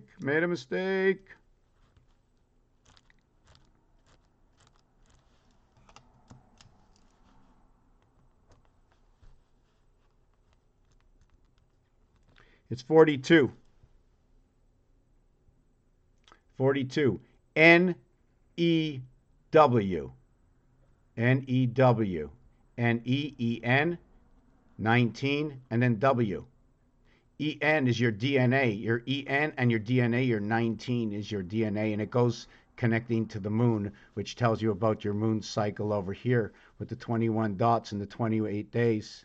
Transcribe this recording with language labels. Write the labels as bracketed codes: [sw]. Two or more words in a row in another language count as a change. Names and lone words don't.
[en] Made a mistake. It's 42. 42. N-E-W. N-E-W. N-E-E-N. 19. And then W. EN is your DNA. Your EN and your DNA, your 19 is your DNA. And it goes connecting to the moon, which tells you about your moon cycle over here with the 21 dots and the 28 days.